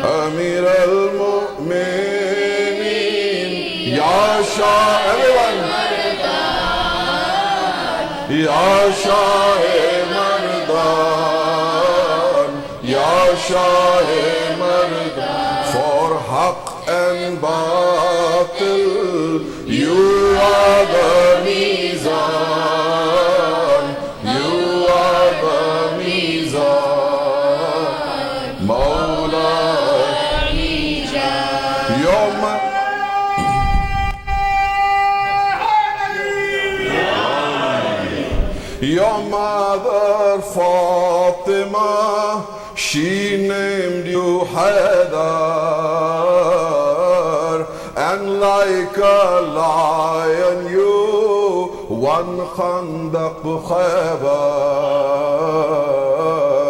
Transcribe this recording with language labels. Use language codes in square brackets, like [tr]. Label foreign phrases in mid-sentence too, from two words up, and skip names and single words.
[ar] أمير المؤمنين, [fa] یا شاه, [en] everyone, [fa] یا شاه مردان, یا شاه مردان. [en] For Haqq and Batil, you are the Mizan, you are the Mizan. [ar] مولا، يوما, [en] your mother Fatima, she named you Haidar, and like a lion you won Khandaq Khaybar.